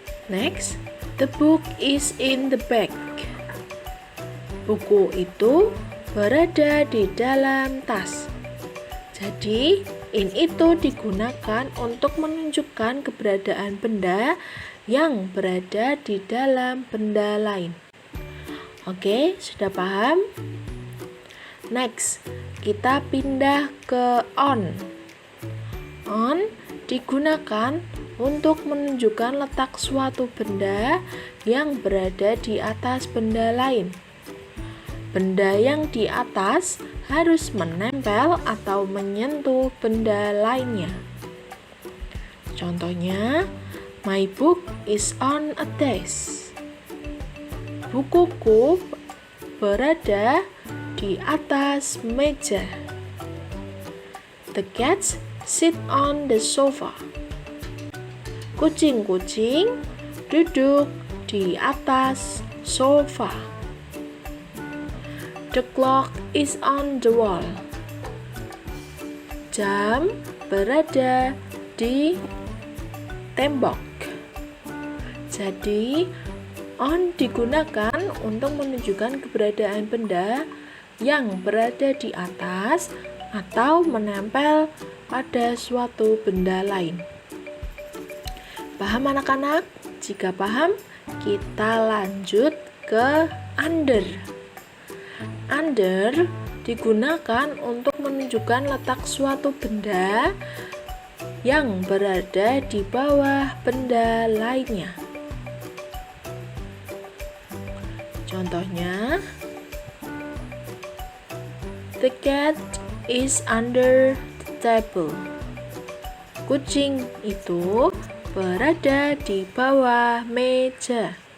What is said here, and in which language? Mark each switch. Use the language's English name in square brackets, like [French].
[English] Next, the book is in the bag. [Indonesian] Buku itu berada di dalam tas. Jadi, in itu digunakan untuk menunjukkan keberadaan benda yang berada di dalam benda lain. Oke, sudah paham? Next, kita pindah ke on. On digunakan untuk menunjukkan letak suatu benda yang berada di atas benda lain. Benda yang di atas harus menempel atau menyentuh benda lainnya. Contohnya, [English] my book is on a desk. [Indonesian] Bukuku berada di atas meja. [English] The cats sit on the sofa. [Indonesian] Kucing-kucing duduk di atas sofa. [English] The clock is on the wall. [Indonesian] Jam berada di tembok. Jadi, on digunakan untuk menunjukkan keberadaan benda yang berada di atas atau menempel pada suatu benda lain. Paham anak-anak? Jika paham, kita lanjut ke under. Under digunakan untuk menunjukkan letak suatu benda yang berada di bawah benda lainnya. Contohnya, [English] the cat is under the table. [Indonesian] Kucing itu berada di bawah meja.